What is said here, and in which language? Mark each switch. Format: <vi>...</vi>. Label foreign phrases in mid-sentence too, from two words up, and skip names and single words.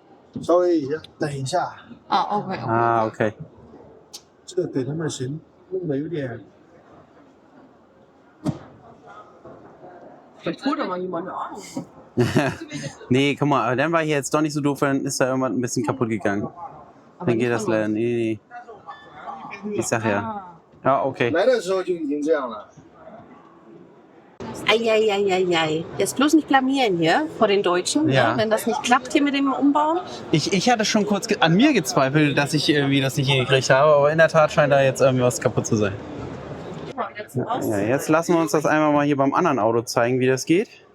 <zh>稍微一下，等一下，啊，OK。</zh> <de>Ah, okay.</de> <zh>这个给他们绳弄得有点。</zh> <de>Vielleicht holt doch mal jemand eine Ahnung. Nee, guck mal, aber dann war hier jetzt doch nicht so doof, dann ist da irgendwas ein bisschen kaputt gegangen. Dann geht das leider. Nee. Ich sag ja. Ja, okay.</de> <zh>来的时候就已经这样了。</zh> <de>Eieieiei. Jetzt bloß nicht blamieren hier vor den Deutschen, Ja. ne? Wenn das nicht klappt hier mit dem Umbauen. Ich hatte schon kurz an mir gezweifelt, dass ich irgendwie das nicht hingekriegt habe, aber in der Tat scheint da jetzt irgendwie was kaputt zu sein. Ja, jetzt lassen wir uns das einmal mal hier beim anderen Auto zeigen, wie das geht.</de>